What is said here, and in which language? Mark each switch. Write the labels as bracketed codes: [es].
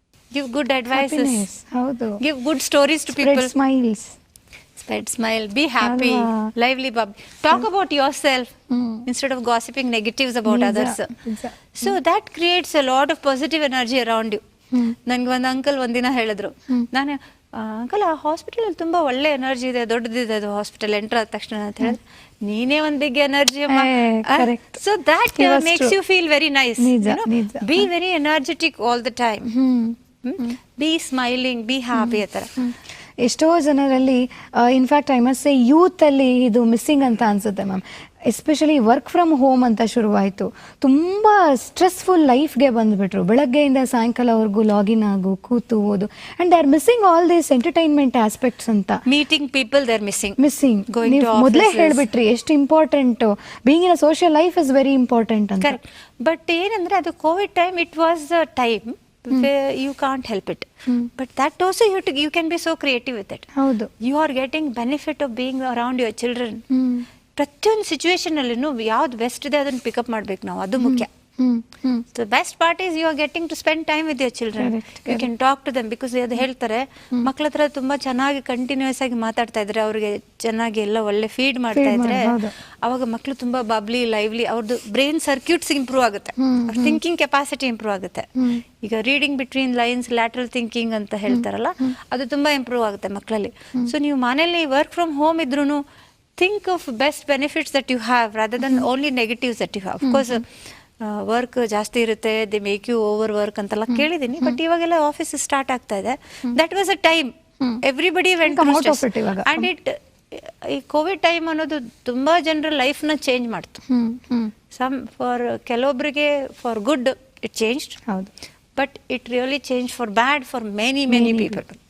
[en] Give good advices, give good stories to people. Spread smile, be happy, lively, talk about yourself instead of gossiping negatives about others. So that creates a lot of positive energy around you. [kn] ನನಗೆ ಒಂದು uncle ಒಂದಿನ ಹೇಳಿದ್ರು, ನಾನು uncle ಆ ಹಾಸ್ಪಿಟಲಲ್ಲಿ ತುಂಬ ಒಳ್ಳೆ energy ಇದೆ, ದೊಡ್ಡದಿದೆ ಅದು ಹಾಸ್ಪಿಟಲ್, ಎಂಟರ್ ಆದ ತಕ್ಷಣ ಅಂತ ಹೇಳಿದ್ರೆ, ನೀನೇ ಒಂದು ಬಿಗ್ ಎನರ್ಜಿ ಅಮ್ಮ. [en] So that makes you feel very nice. Be very energetic all the time. Be smiling, be happy ಆ ಥರ. [kn] ಎಷ್ಟೋ ಜನರಲ್ಲಿ, ಇನ್ಫ್ಯಾಕ್ಟ್ [en] I must say [kn] ಯೂತಲ್ಲಿ ಇದು ಮಿಸ್ಸಿಂಗ್ ಅಂತ ಅನ್ಸುತ್ತೆ ma'am. Especially work from home ಅಂತ ಶುರುವಾಯಿತು, ತುಂಬ ಸ್ಟ್ರೆಸ್ಫುಲ್ ಲೈಫ್ಗೆ ಬಂದುಬಿಟ್ರು. ಬೆಳಗ್ಗೆಯಿಂದ ಸಾಯಂಕಾಲವರೆಗೂ ಲಾಗಿನ್ ಆಗು, ಕೂತು ಓದು, [en] And they are missing all these entertainment aspects ಅಂತ. Meeting people, they are missing. [kn] ನೀವು ಮೊದಲೇ ಹೇಳಿಬಿಟ್ರಿ ಎಷ್ಟು [en] Important being in a social life is very important ಅಂತ. But [kn] ಏನಂದ್ರೆ, ಅದು Covid time, [en] It was the time you can't help it, but that also you can be so creative with it. You are getting benefit of being around your children. [kn] ಪ್ರತಿಯೊಂದು situation ಅಲ್ಲಿ ಯಾವ್ದು best ಇದೆ ಅದನ್ನ pickup ಮಾಡ್ಬೇಕು ನಾವು, ಅದು ಮುಖ್ಯ. [en] The best part is you are getting to spend time with your children. You can talk to them because [kn] ಅದು ಹೇಳ್ತಾರೆ ಮಕ್ಕಳ ಹತ್ರ ತುಂಬಾ ಚೆನ್ನಾಗಿ ಕಂಟಿನ್ಯೂಸ್ ಆಗಿ ಮಾತಾಡ್ತಾ ಇದ್ರೆ, ಅವ್ರಿಗೆ ಚೆನ್ನಾಗಿ ಎಲ್ಲ ಒಳ್ಳೆ ಫೀಡ್ ಮಾಡ್ತಾ ಇದ್ರೆ ಅವಾಗ ಮಕ್ಕಳು ತುಂಬಾ ಬಬ್ಲಿ, ಲೈವ್ಲಿ, ಅವ್ರದ್ದು ಬ್ರೈನ್ ಸರ್ಕ್ಯೂಟ್ಸ್ ಇಂಪ್ರೂವ್ ಆಗುತ್ತೆ, ಅವ್ರ ಥಿಂಕಿಂಗ್ ಕೆಪಾಸಿಟಿ ಇಂಪ್ರೂವ್ ಆಗುತ್ತೆ. ಈಗ reading between lines, lateral thinking ಅಂತ ಹೇಳ್ತಾರಲ್ಲ, ಅದು ತುಂಬಾ ಇಂಪ್ರೂವ್ ಆಗುತ್ತೆ ಮಕ್ಕಳಲ್ಲಿ. [en] so [kn] ನೀವು ಮನೇಲಿ [en] Work from home ಇದ್ರೂ think of best benefits that you have rather than only negatives that you have. [kn] Of course work ಜಾಸ್ತಿ ಇರುತ್ತೆ, [en] they make you over work [kn] ಅಂತೆಲ್ಲ ಕೇಳಿದ್ದೀನಿ, ಬಟ್ ಇವಾಗೆಲ್ಲ ಆಫೀಸ್ ಸ್ಟಾರ್ಟ್ ಆಗ್ತಾ ಇದೆ. [en] That was a time everybody went and it. [kn] ಈ Covid time ಅನ್ನೋದು ತುಂಬಾ ಜನರ ಲೈಫ್ನ ಚೇಂಜ್ ಮಾಡ್ತು. [en] For ಕೆಲವೊಬ್ಬರಿಗೆ for good it changed, but it really change for bad for many people.